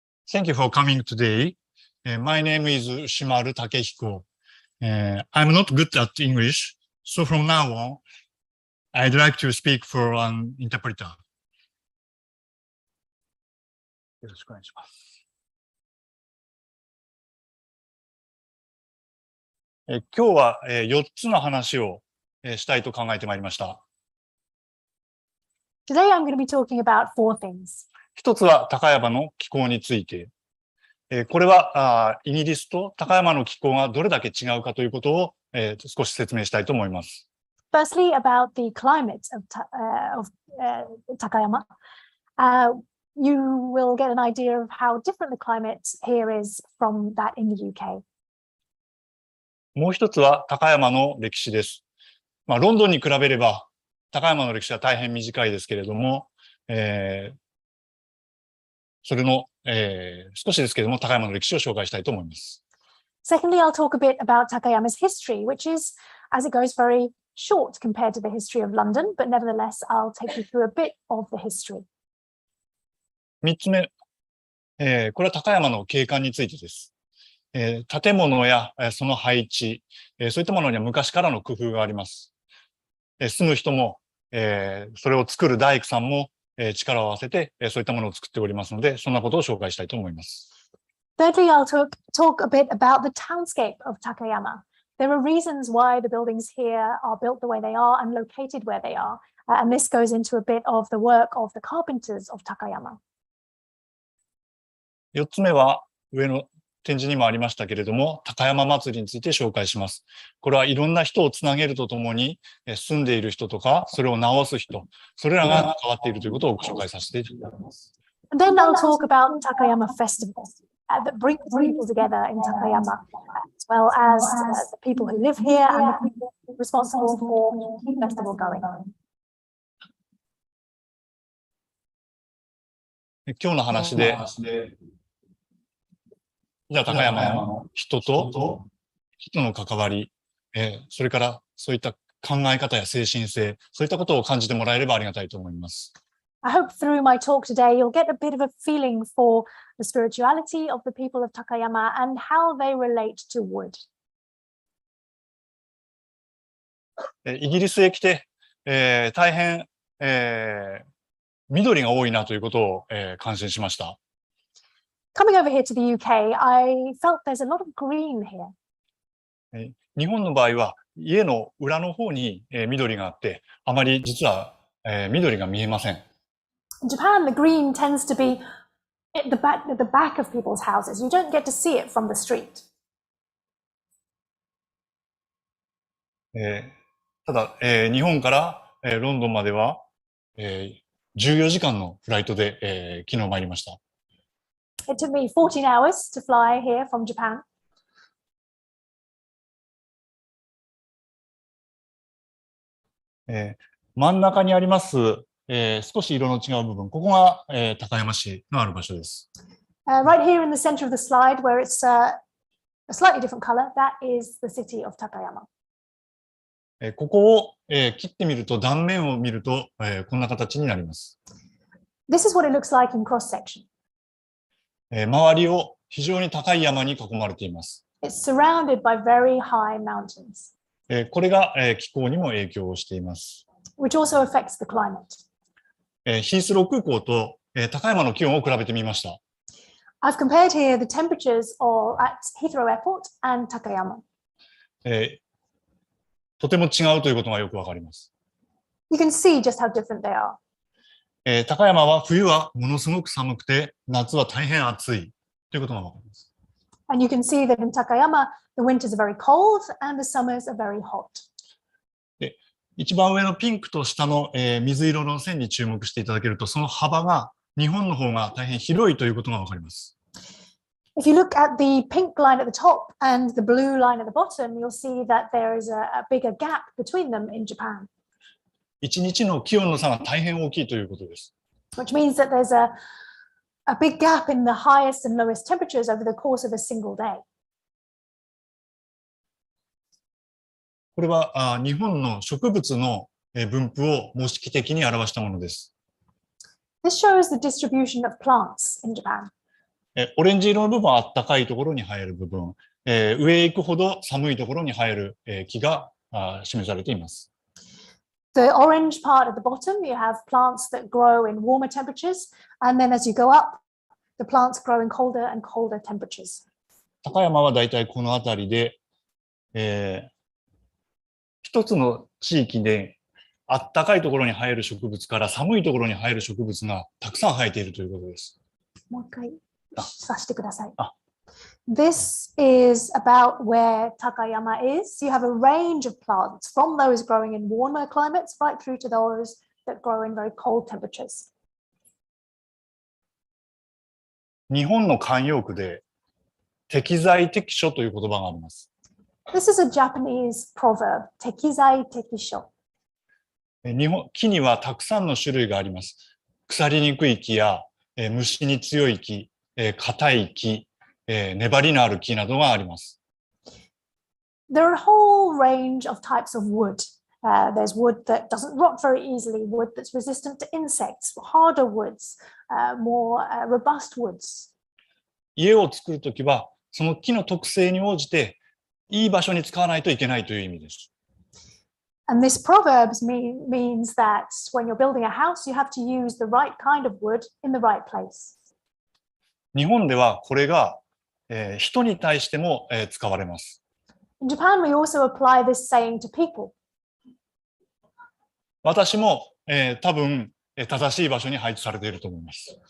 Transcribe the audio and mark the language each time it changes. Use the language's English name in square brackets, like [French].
[English] Thank you for coming today. My name is Ushimaru Takehiko. I'm not good at English, so from now on, I'd like to speak for an interpreter. [Japanese] よろしくお願いします。今日は4つの話をしたいと考えてまいりました。 [English] Today I'm going to be talking about 4 things. [Japanese] 一つは高山の気候について。これはイギリスと高山の気候がどれだけ違うかということを少し説明したいと思います。 [English] Firstly, about the climate of Takayama. You will get an idea of how different the climate here is from that in the UK. [Japanese] もう一つは高山の歴史です。ロンドンに比べれば高山の歴史は大変短いですけれども、それの、少しですけれども、高山の歴史を紹介したいと思います。 [English] Secondly, I'll talk a bit about Takayama's history, which is, as it goes, very short compared to the history of London, but nevertheless, I'll take you through a bit of the history. [Japanese] 3つ目、これは高山の景観についてです。建物やその配置、そういったものには昔からの工夫があります。住む人も、それを作る大工さんも、力を合わせて、そういったものを作っておりますので、そんなことを紹介したいと思います。 [English] Thirdly, I'll talk a bit about the townscape of Takayama. There are reasons why the buildings here are built the way they are and located where they are. And this goes into a bit of the work of the carpenters of Takayama. [Japanese] 4つ目は、上の展示にもありましたけれども、高山祭りについて紹介します。これはいろんな人をつなげるとともに、住んでいる人とか、それを直す人、それらが関わっているということをご紹介させていただきます。 [English] And then I'll talk about Takayama Festival that brings people together in Takayama, as well as the people who live here and the people responsible for keeping the festival going. [Japanese] 今日の話で、じゃあ高山の人と人の関わり、それからそういった考え方や精神性、そういったことを感じてもらえればありがたいと思います。 [English] I hope through my talk today you'll get a bit of a feeling for the spirituality of the people of Takayama and how they relate to wood. [Japanese] イギリスへ来て、大変、緑が多いなということを、感心しました。 [English] Coming over here to the UK, I felt there's a lot of green here. [Japanese] 日本の場合は家の裏の方に、緑があって、あまり実は、緑が見えません。 [English] In Japan, the green tends to be at the back of people's houses. You don't get to see it from the street. [Japanese] ただ、日本から、ロンドンまでは、14時間のフライトで、昨日参りました。 [English] It took me 14 hours to fly here from Japan. [Japanese] 真ん中にあります、少し色の違う部分、ここが、高山市のある場所です。 [English] Right here in the center of the slide, where it's a slightly different color, that is the city of Takayama. [Japanese] ここを、切ってみると、断面を見ると、こんな形になります。 [English] This is what it looks like in cross section. [Japanese] 周りを非常に高い山に囲まれています。 [English] It's surrounded by very high mountains. [Japanese] これが、気候にも影響をしています。 [English] Which also affects the climate. [Japanese] ヒースロー空港と、高山の気温を比べてみました。 [English] I've compared here the temperatures at Heathrow Airport and Takayama. [Japanese] とても違うということがよくわかります。 [English] You can see just how different they are. [Japanese] 高山は冬はものすごく寒くて、夏は大変暑いということがわかります。 [English] And you can see that in Takayama, the winters are very cold and the summers are very hot. [Japanese] 一番上のピンクと下の、水色の線に注目していただけると、その幅が日本の方が大変広いということがわかります。 [English] If you look at the pink line at the top and the blue line at the bottom, you'll see that there is a bigger gap between them in Japan. [Japanese] 一日の気温の差が大変大きいということです。 [English] Which means that there's a big gap in the highest and lowest temperatures over the course of a single day. [Japanese] これは日本の植物の分布を模式的に表したものです。 [English] This shows the distribution of plants in Japan. [Japanese] オレンジ色の部分は暖かいところに生える部分、上へ行くほど寒いところに生える木が示されています。 [English] The orange part at the bottom, you have plants that grow in warmer temperatures, and then as you go up, the plants grow in colder and colder temperatures. [Japanese] 高山はだいたいこの辺りで、一つの地域で暖かいところに生える植物から寒いところに生える植物がたくさん生えているということです。もう一回させてください。 [English] This is about where Takayama is. You have a range of plants from those growing in warmer climates right through to those that grow in very cold temperatures. [Japanese] 日本の慣用句で適材適所という言葉があります。 [English] This is a Japanese proverb, 適材適所。 [Japanese] 木にはたくさんの種類があります。腐りにくい木や、虫に強い木、硬い木、粘りのある木などがあります。 [English] There are a whole range of types of wood. There's wood that doesn't rot very easily, wood that's resistant to insects, harder woods, more robust woods. [Japanese] 家を作るときは、その木の特性に応じて、いい場所に使わないといけないという意味です。 [English] And this proverb means that when you're building a house, you have to use the right kind of wood in the right place. [Japanese] 日本ではこれが、人に対しても、使われます。 [English] In Japan, we also apply this saying to people. [Japanese] 私も、多分、正しい場所に配置されていると思います。